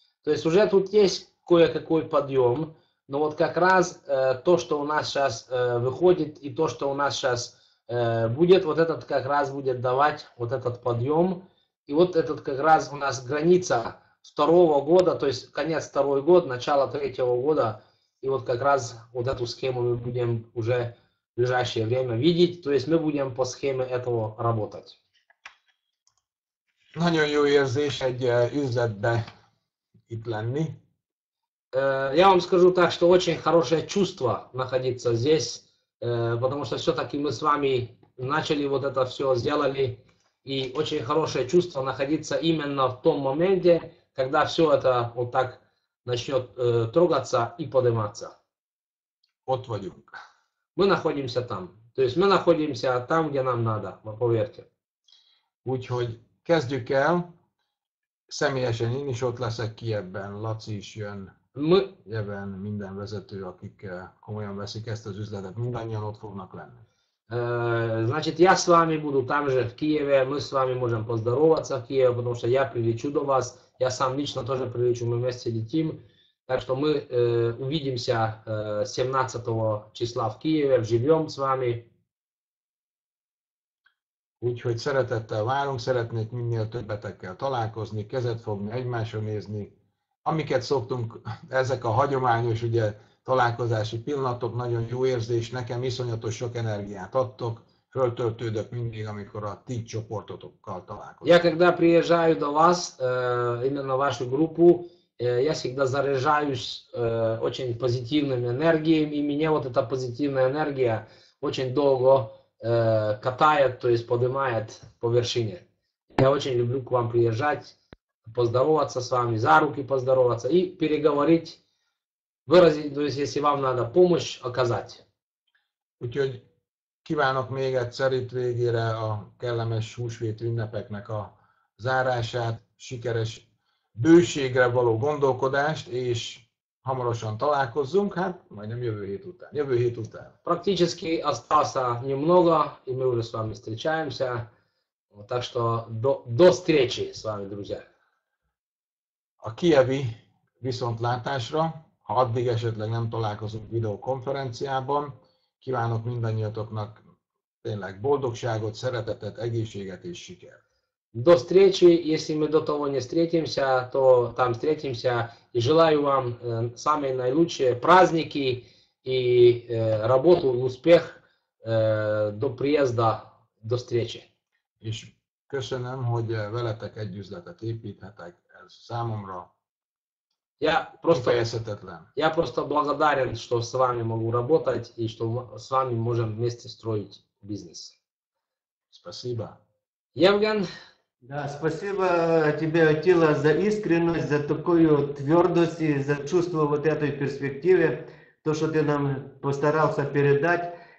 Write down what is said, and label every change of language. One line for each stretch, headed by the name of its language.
Russian: То есть уже тут есть кое-какой подъем, но вот как раз то, что у нас сейчас выходит и то, что у нас сейчас будет, вот этот как раз будет давать вот этот подъем. И вот этот как раз у нас граница второго года, то есть конец второй год, начало третьего года. И вот как раз вот эту схему мы будем уже в ближайшее время видеть. То есть мы будем по схеме этого работать.
Hungarian: Nagyon jó érzés egy üzletbe itt lenni.
Russian: Я вам скажу так, что очень хорошее чувство находиться здесь, потому что все-таки мы с вами начали вот это все, сделали, и очень хорошее чувство находиться именно в том моменте, когда все это вот так начнет трогаться и подниматься.
Hungarian: Ott vagyunk.
Russian: Мы находимся там, то есть мы находимся там, где нам надо, поверьте.
Hungarian: Úgyhogy kezdjük el. Személyesen én is ott leszek Kijevben, Laci is jön. Jeven, minden vezető, akik komolyan veszik ezt az üzletet, mindannyian ott fognak lenni.
Russian: Значит, я с вами буду там же в Киеве, мы с вами можем поздороваться в Киеве, потому что я прилечу до вас, я сам лично тоже прилечу, мы вместе летим, так что мы увидимся 17 числа в Киеве, вживем с вами.
Hungarian: Úgyhogy szeretettel várunk, szeretnék minél többetekkel találkozni, kezet fogni, egymásra nézni. Amiket szoktunk, ezek a hagyományos ugye, találkozási pillanatok, nagyon jó érzés, nekem iszonyatos sok energiát adtok, föltöltődök mindig, amikor a ti csoportotokkal találkozom.
Russian: Я когда приезжаю до вас, именно в вашу группу, я всегда заряжаюсь очень позитивными энергиями, и меня вот эта позитивная энергия очень долго катает, то есть поднимает по вершине. Я очень люблю к вам приезжать, поздороваться с вами, за руки поздороваться и переговорить, выразить, то есть если вам надо помощь оказать.
Hungarian: Úgyhogy kívánok még egyszer itt végére a kellemes húsvét ünnepeknek a zárását, sikeres bőségre való gondolkodást, és hamarosan találkozzunk, hát majdnem jövő hét után.
Russian: Практически осталось немного, и мы уже с вами встречаемся. Так что до встречи с вами, друзья.
Hungarian: A kijevi viszontlátásra, ha addig esetleg nem találkozunk videokonferenciában, kívánok mindannyiatoknak tényleg boldogságot, szeretetet, egészséget és sikert.
Russian: До встречи, если мы до того не встретимся, то там встретимся. И желаю вам самые наилучшие праздники и работу, успех до приезда, до встречи.
Hungarian: És köszönöm, hogy veletek egy üzletet építhetek, ez számomra kifejezhetetlen.
Russian: Я просто благодарен, что с вами могу работать и что с вами можем вместе строить бизнес. Спасибо. Евген. Да, спасибо тебе, Атила, за искренность, за такую твердость и за чувство вот этой перспективы, то, что ты нам постарался передать.